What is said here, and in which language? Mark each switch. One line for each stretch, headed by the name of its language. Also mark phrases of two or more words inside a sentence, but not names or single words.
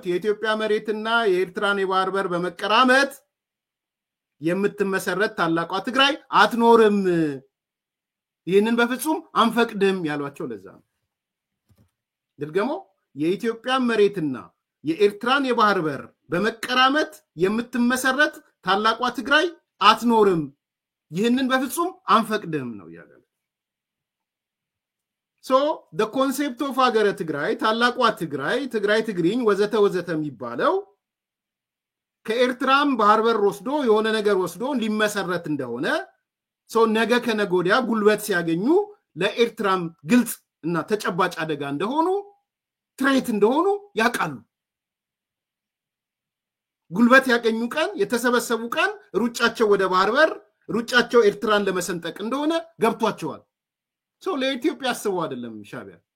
Amharic: የኢትዮጵያ መሬትና የኤርትራን የባህር በር በመቀራመት የምትመሰረት ታላቋ ትግራይ አትኖርም፣ ይህንን በፍጹም አንፈቅድም ያሏቸው ለዛ ነው። ድርገሞ የኢትዮጵያ መሬትና የኤርትራን የባህር በር በመቀራመት የምትመሰረት ታላቋ ትግራይ አትኖርም፣ ይህንን በፍጹም አንፈቅድም ነው ያለው።
English: So the concept of
Amharic: ሀገረ ትግራይ ታላቋ ትግራይ ትግራይ ትግሪኝ ወዘተ ወዘተ የሚባለው ከኤርትራም ባህር በር ወስዶ የሆነ ነገር ወስዶ ሊመሰረት እንደሆነ ሰው ነገ ከነጎዲያ ጉልበት ሲያገኙ ለኤርትራም ግልጽ እና ተጨባጭ አደጋ እንደሆኑ ትሬት እንደሆኑ ያውቃሉ። ጉልበት ያገኙ ቀን የተሰበሰቡ ቀን ሩጫቸው ወደ ባህር በር ሩጫቸው ኤርትራን ለመሰንጠቅ እንደሆነ ገብቷቸዋል። ሰው ለኢትዮጵያ አስበው አይደለም ሻቢያ።